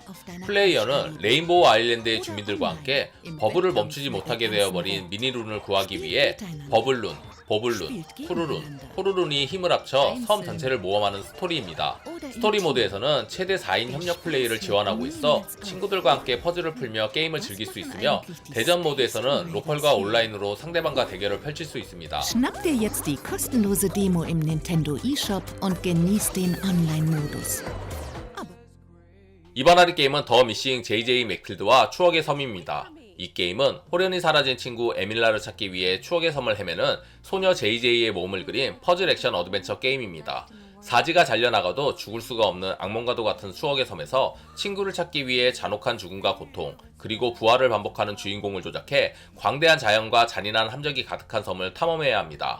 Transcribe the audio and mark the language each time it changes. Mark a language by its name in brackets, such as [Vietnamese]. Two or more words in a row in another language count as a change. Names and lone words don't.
[Korean] 플레이어는 레인보우 아일랜드의 주민들과 함께 버블을 멈추지 못하게 되어버린 미니룬을 구하기 위해 버블룬, 보블룬, 푸르룬, 포르룬이 힘을 합쳐 섬 전체를 모험하는 스토리입니다. 스토리 모드에서는 최대 4인 협력 플레이를 지원하고 있어 친구들과 함께 퍼즐을 풀며 게임을 즐길 수 있으며, 대전 모드에서는 로컬과 온라인으로 상대방과 대결을 펼칠 수 있습니다. [German] Schnapp dir jetzt die kostenlose Demo im Nintendo eShop und genieß den Online-Modus. [Korean] 이번 할인 게임은 더 미싱 JJ 맥필드와 추억의 섬입니다. 이 게임은 호련히 사라진 친구 에밀라를 찾기 위해 추억의 섬을 헤매는 소녀 JJ의 몸을 그린 퍼즐 액션 어드벤처 게임입니다. 사지가 잘려나가도 죽을 수가 없는 악몽과도 같은 추억의 섬에서 친구를 찾기 위해 잔혹한 죽음과 고통, 그리고 부활을 반복하는 주인공을 조작해 광대한 자연과 잔인한 함정이 가득한 섬을 탐험해야 합니다.